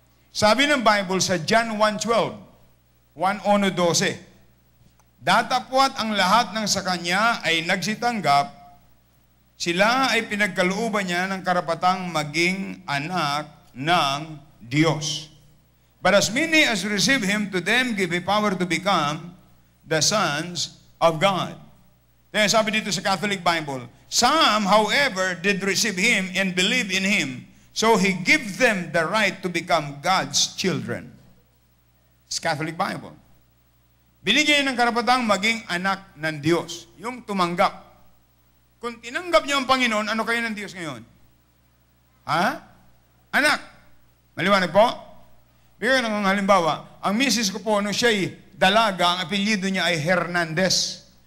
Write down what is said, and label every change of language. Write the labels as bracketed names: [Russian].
[Filipino] Sabi ng Bible sa John 1:12, 1:12, datapwat ang lahat ng sa Kanya ay nagsitanggap, sila ay pinagkalooban niya ng karapatang maging anak ng Diyos. [English] But as many as receive Him, to them give He power to become the sons of God. [Filipino] Kaya sabi dito sa Catholic Bible, [English] some, however, did receive Him and believe in Him, so He gave them the right to become God's children. It's Catholic Bible. [Filipino] Binigyan ng karapatang maging anak ng Diyos. Yung tumanggap. Kung tinanggap niyo ang Panginoon, ano kayo ng Diyos ngayon? Ha? Anak. Maliwanag po? Bigyan ng halimbawa, ang misis ko po, nung siya'y dalaga, ang apelyido niya ay Hernandez.